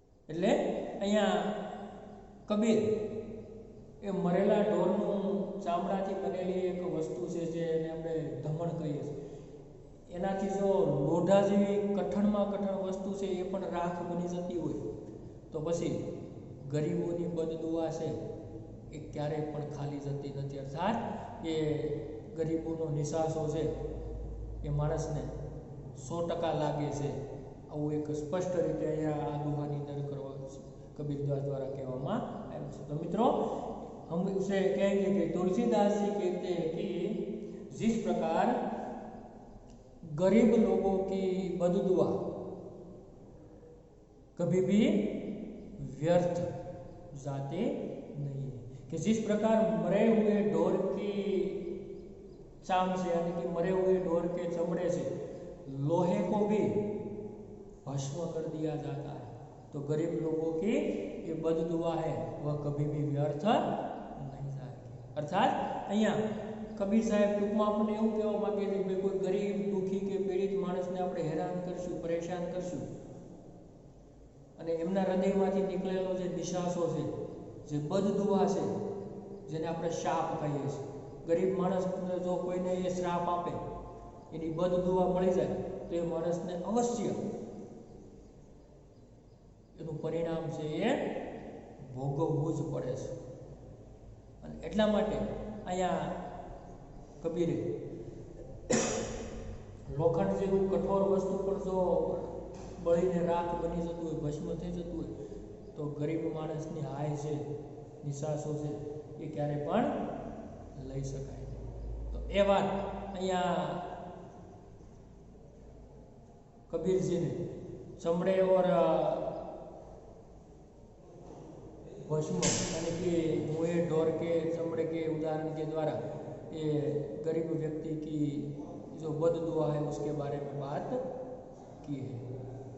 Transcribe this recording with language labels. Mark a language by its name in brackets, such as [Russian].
[Gujarati] એટલે અહીંયા કબીર એ મરેલા ઢોરનું ચામડાથી બનેલી એક વસ્તુ છે જેને આપણે ધમણ કહીએ છીએ, એનાથી જો લોઢા જેવી કઠણમાં કઠણ વસ્તુ છે એ પણ રાખ બની જતી હોય તો પછી ગરીબોની બદદુઆ છે એ ક્યારેય પણ ખાલી જતી નથી, અર્થાત એ ગરીબોનો નિશાસો છે એ માણસને 100% લાગે છે। આવું એક સ્પષ્ટ રીતે અહીંયા આ દુહાની અંદર કરવા કબીરદાસ દ્વારા કહેવામાં આવ્યું છે। તો મિત્રો [Hindi] हम उसे कहेंगे कि तुलसीदास जी कहते हैं कि जिस प्रकार गरीब लोगों की बददुआ कभी भी व्यर्थ जाते नहीं है, कि जिस प्रकार मरे हुए ढोर की चाम से यानी कि मरे हुए ढोर के चमड़े से लोहे को भी भस्म कर दिया जाता है, तो गरीब लोगों की ये बददुआ है वह कभी भी व्यर्थ नहीं जाएगी। [Gujarati] अर्थात અહીંયા કબીર સાહેબ ટૂંકમાં આપણને એવું કહેવા માંગે છે કે કોઈ ગરીબ દુઃખી કે પીડિત માણસને આપણે હેરાન કરશું, પરેશાન કરશું અને એમના હૃદયમાંથી નીકળેલો જે નિશાસો છે, જે બદદુઆ છે, જેને આપણે શાપ કહીએ છીએ, ગરીબ માણસને જો કોઈને એ શ્રાપ આપે, એની બદદુઆ મળી જાય તો એ માણસને અવશ્ય એનું પરિણામ છે એ ભોગવવું જ પડે છે। અને એટલા માટે અહીંયા કબીરે લોખંડ જેવું કઠોર વસ્તુ પણ જો બળીને રાખ બની જતું હોય, ભસ્મ થઈ જતું હોય તો ગરીબ માણસની હાય છે, નિશાસો છે એ ક્યારે પણ લઈ શકાય નહીં। તો એ વાત અહીંયા કબીરજીને [Hindi] चमड़े और भस्म यानी कि मुए ढोर के चमड़े के उदाहरण के द्वारा ये गरीब व्यक्ति की जो बददुआ है उसके बारे में बात की है।